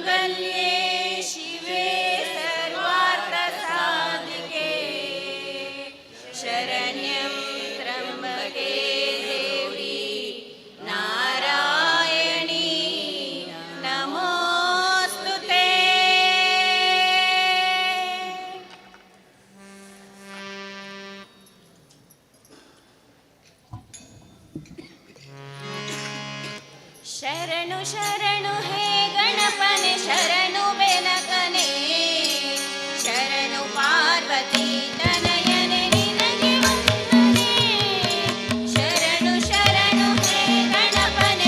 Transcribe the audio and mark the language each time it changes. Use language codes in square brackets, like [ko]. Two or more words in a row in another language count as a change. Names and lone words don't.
[sa] सर्वमङ्गलमाङ्गल्ये शिवे सर्वार्थसाधिके शरण्यं त्र्यम्बके देवी नारायणी नमोऽस्तु ते। [kn] ಶರಣು ಶರಣು ಹೇ ಗಣಪನೆ ಶರಣು ಬೆನಕನೆ ಶರಣು ಪಾರ್ವತಿ ತನಯನೆ ನಿನಗೆ ವಂದನೆ ಶರಣು ಶರಣು ಹೇ ಗಣಪನೆ